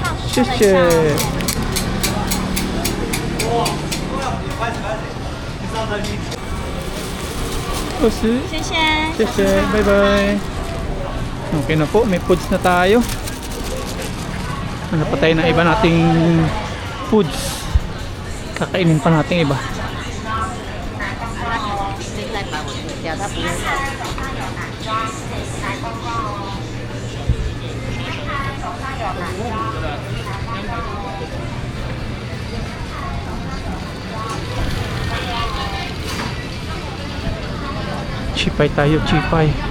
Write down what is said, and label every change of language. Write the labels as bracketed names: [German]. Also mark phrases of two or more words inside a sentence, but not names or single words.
[Chinese] 谢谢。20. 谢谢。谢谢, [English] bye-bye. [Filipino] Okay na po, may foods na tayo. Ano pa tayo na iba nating foods? Kakainin pa natin iba. [Chinese] 现在把我的掉，他不用。 [Filipino] Chipay tayo, chipay.